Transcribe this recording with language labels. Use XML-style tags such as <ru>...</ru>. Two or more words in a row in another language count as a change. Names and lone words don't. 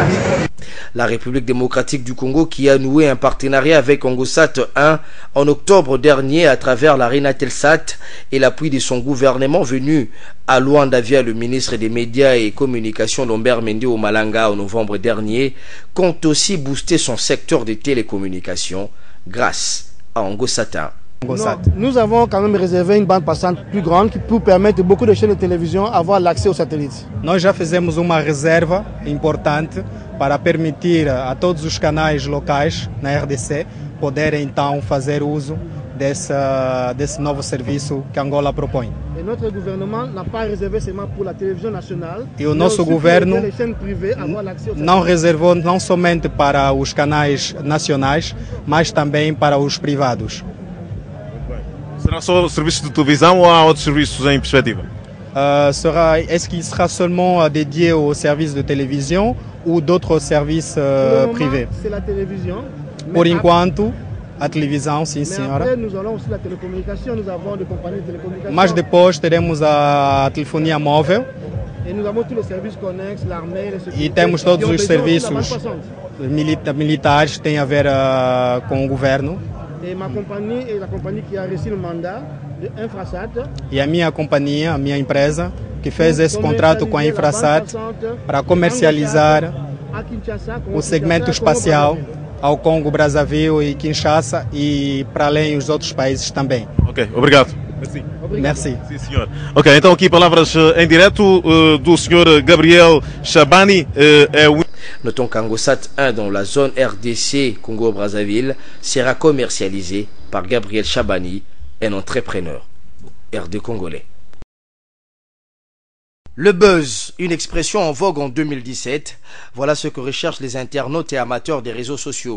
<fr>La République démocratique du Congo qui a noué un partenariat avec Angosat 1 en octobre dernier à travers la Renatelsat et l'appui de son gouvernement venu à Luanda via le ministre des Médias et Communications Lambert Mende Omalanga en novembre dernier, compte aussi booster son secteur des télécommunications grâce à Angosat 1. Nous avons quand même réservé une bande passante plus grande pour permettre beaucoup de chaînes de télévision avoir l'accès aux satellites.</fr> <pt>Nós já fizemos uma reserva importante para permitir a todos os canais locais na RDC poderem então fazer uso desse novo serviço que Angola propõe.</pt> <fr>Et notre gouvernement n'a pas réservé seulement pour la télévision nationale.</fr> <pt>E o nosso governo não reservou não somente para os canais nacionais, mas também para os privados. Será só serviços de televisão ou há outros serviços em perspectiva?</pt> <fr>Est-ce qu'il sera seulement dédié aux services de télévision ou d'autres services privés? C'est la télévision.</fr> <pt>Por enquanto, a televisão, sim senhora.</pt> <fr>Après, nous allons aussi la télécommunication, nous avons des compagnies de télécommunication.</fr> <pt>Mas depois teremos a telefonia móvel.</pt> <fr>Et nous avons tous les services connexes, l'armée, les sécurités.</fr> <pt>E temos todos os serviços militares que têm a ver com o governo.</pt> <fr>Et ma compagnie est la compagnie qui a reçu le mandat de Infrasat.</fr> <pt>E a minha companhia, a minha empresa, que fez esse contrato com a Infrasat para comercializar o segmento espacial ao Congo, Brazzaville e Kinshasa e para além os outros países também. Ok, obrigado.</pt> <fr>Merci.</fr> <pt>Sim, senhor. Ok, então aqui palavras em direto do senhor Gabriel Chabani.</pt> <fr>Notons qu'Angosat 1 dans la zone RDC Congo-Brazzaville sera commercialisé par Gabriel Chabani, un entrepreneur RD congolais. Le buzz, une expression en vogue en 2017, voilà ce que recherchent les internautes et amateurs des réseaux sociaux.</fr>